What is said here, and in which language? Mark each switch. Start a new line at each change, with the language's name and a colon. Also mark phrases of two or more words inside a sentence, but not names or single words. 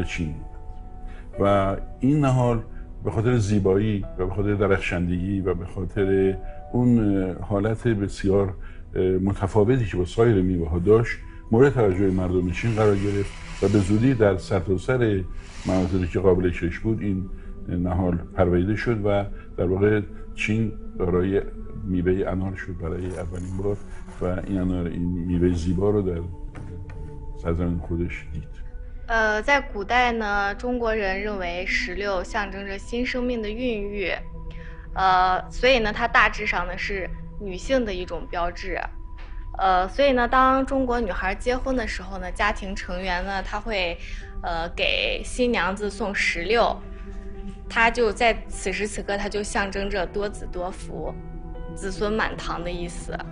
Persian: چین و این نهال به خاطر زیبایی و به خاطر درخشندگی و به خاطر اون حالت بسیار متفاوتی که با سایر میوه‌ها داشت مورد توجه مردم چین قرار گرفت و به زودی در سرتاسر مناطقی که قابل کشف بود این نهال پروریده شد و در واقع چین دارای میوه انار شد برای اولین بار و این میوه زیبا رو در سرزمین خودش دید.
Chinese: 在古代呢，中国人认为石榴象征着新生命的孕育，所以呢，它大致上呢是女性的一种标志。所以呢，当中国女孩结婚的时候呢，家庭成员呢，他会给新娘子送石榴，它就在此时此刻，它就象征着多子多福、子孙满堂的意思。